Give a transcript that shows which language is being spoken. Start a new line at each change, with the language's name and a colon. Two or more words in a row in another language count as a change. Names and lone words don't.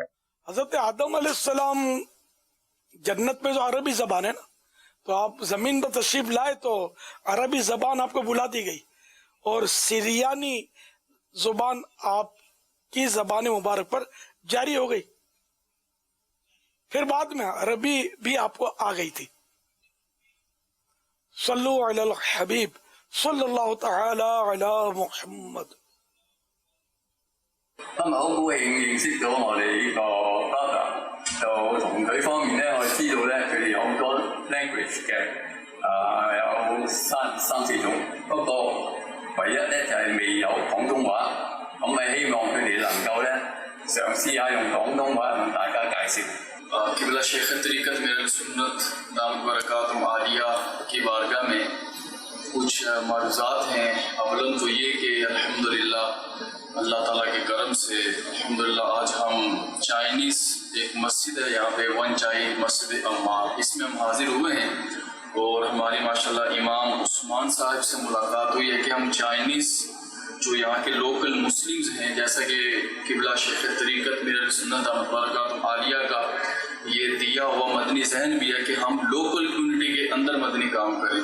Urdu: حضرت آدم علیہ السلام جنت میں جو عربی زبان ہے نا, تو آپ زمین پر تشریف لائے تو عربی زبان آپ کو بلا دی گئی اور سریانی زبان آپ کی زبان مبارک پر جاری ہو گئی. پھر بعد میں عربی بھی آپ کو آ گئی تھی.
Arabic: صلو علی الحبیب صلی اللہ تعالی علی محمد.
Cantonese: 今日好高興認識到我哋呢個 brother， 就從佢方面咧，我哋知道咧，佢哋有好多 language 嘅，有三四種，不過唯一咧就係未有廣東話，咁咪希望佢哋能夠咧嘗試下用廣東話同大家介紹。
Urdu: قبلہ شیخ طریقت میرا سنت دامت برکاتہم عالیہ کی بارگاہ میں کچھ معروضات ہیں. اولن تو یہ کہ الحمدللہ اللہ تعالیٰ کے کرم سے الحمدللہ آج ہم چائنیز ایک مسجد ہے یہاں پہ ون چائی مسجد عمار, اس میں ہم حاضر ہوئے ہیں اور ہماری ماشاءاللہ امام عثمان صاحب سے ملاقات ہوئی ہے کہ ہم چائنیز جو یہاں کے
English: local Muslims
Urdu: ہیں, جیسا کہ قبلہ شیخ طریقت میرا سنت دامت برکاتہم عالیہ کا یہ دیا ہوا مدنی ذہن بھی ہے کہ ہم
English: local community
Urdu: کے اندر مدنی کام کریں.